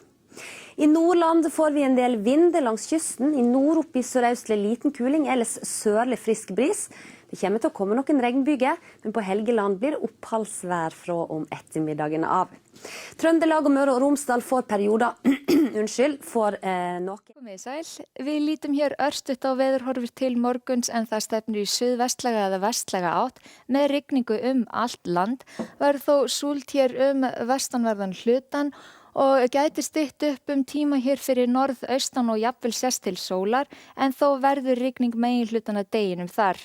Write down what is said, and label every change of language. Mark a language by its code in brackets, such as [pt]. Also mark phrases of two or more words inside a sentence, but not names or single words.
[no] I Nordland får vi en del vind langs kysten. I nord opp i sørøstlig liten kuling, ellers sørlig frisk bris. Det kommer til å komme noen regnbyger, men på Helgeland blir det oppholdsvær fra om ettermiddagen av. Trøndelag og Møre og Romsdal får perioder, får noe. [is] Komið sæl, við lítum hér örstutt á veðurhorfur til morguns en það stefnir í suðvestlæga eða vestlæga átt með rigningu allt land. Verður þó súld hér vestanverðan hlutan og gæti stytt upp tíma hér fyrir norðaustan og jafnvel sest til sólar en þó verður rigning meginhlutana deginum þar.